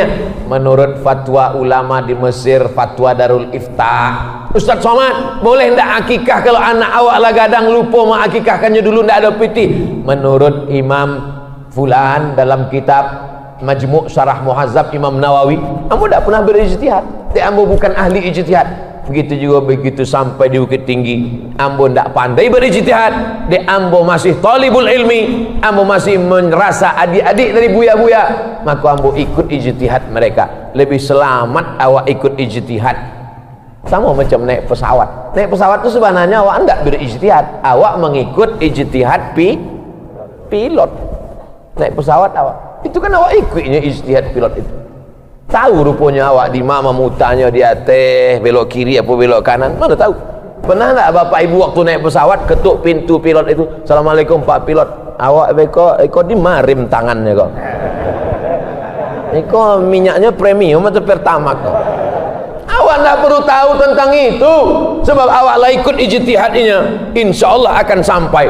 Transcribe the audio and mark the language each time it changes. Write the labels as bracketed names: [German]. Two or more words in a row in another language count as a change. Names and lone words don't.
[Indonesian] Menurut fatwa ulama di Mesir, fatwa Darul Iftah, Ustaz Somad, boleh tidak akikah kalau [Minangkabau] anak awak lah gadang [Indonesian] lupa mau akikahkannya dulu, tidak ada piti? Menurut Imam Fulan dalam kitab Majmu' Syarah Muhazzab Imam Nawawi, ambo tidak pernah berijtihad. Ambo bukan ahli ijtihad. Begitu juga begitu sampai di Bukit Tinggi, ambo tidak pandai berijtihad. Ambo masih [Arabic] talibul ilmi, [Indonesian] ambo masih merasa adik-adik dari buya-buya, maka ambo ikut ijtihad mereka. Lebih selamat awak ikut ijtihad. Sama macam naik pesawat. Naik pesawat itu sebenarnya awak tidak berijtihad, awak mengikut ijtihad pilot. Naik pesawat awak, itu kan awak ikutnya ijtihad pilot itu. Tahu rupanya awak di mana mutanya di atas, belok kiri apa belok kanan, mana tahu. Pernah tak bapak ibu waktu naik pesawat ketuk pintu pilot itu, Assalamualaikum Pak Pilot, [Minangkabau] awak eko di marim tangannya kok, eko minyaknya premium atau pertamax kok. [Indonesian] Awak tak perlu tahu tentang itu, sebab awak lah ikut ijtihadnya, [Arabic] insya Allah [Indonesian] akan sampai.